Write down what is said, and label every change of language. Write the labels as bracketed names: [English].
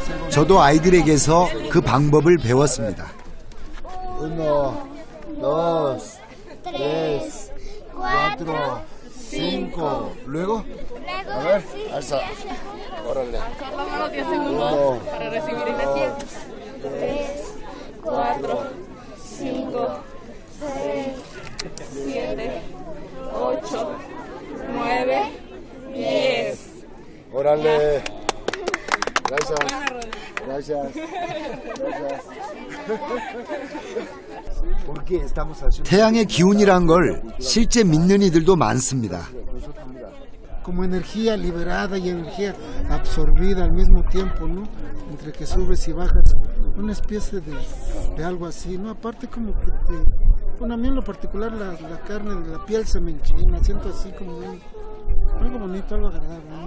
[Korean] 저도 아이들에게서 그 방법을 배웠습니다. [Spanish] Uno, dos, tres, cuatro, cinco. Luego? Luego A ver, alza. Órale. Alzar la mano 10 segundos para recibir energía. 3, 4, 5, 6, 7, 8, 9, 10. Órale. Gracias. Gracias. Gracias. ¿Por qué estamos haciendo? [Korean] 태양의 기운이란 걸 실제 믿는 이들도 많습니다. [Spanish] Como energía liberada y energía absorbida al mismo tiempo, ¿no? Entre que subes y bajas, una especie de algo así, ¿no? Aparte como que bueno, a mí en lo particular la carne de la piel se me enchina, siento así como algo bonito, algo agradable, ¿no?